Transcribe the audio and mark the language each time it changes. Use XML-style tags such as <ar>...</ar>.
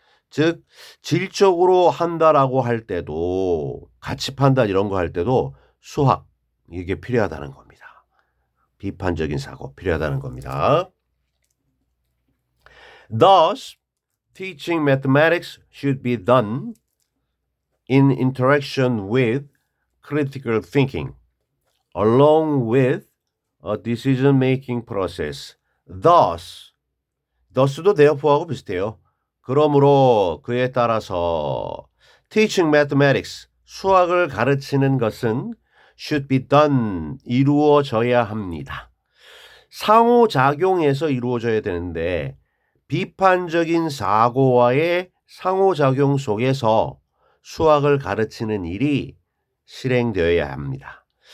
<ko>즉 질적으로 한다라고 할 때도 가치 판단 이런 거 할 때도 수학 이게 필요하다는 겁니다. 비판적인 사고 필요하다는 겁니다.</ko> <en>Thus, teaching mathematics should be done in interaction with critical thinking, along with a decision-making process.</en> <ko>thus도 therefore하고 비슷해요. 그러므로 그에 따라서</ko> <en>teaching mathematics,</en> <ko>수학을 가르치는 것은</ko> <en>should be done,</en> <ko>이루어져야 합니다. 상호작용에서 이루어져야 되는데 비판적인 사고와의 상호작용 속에서 수학을 가르치는 일이 실행되어야 합니다.</ko>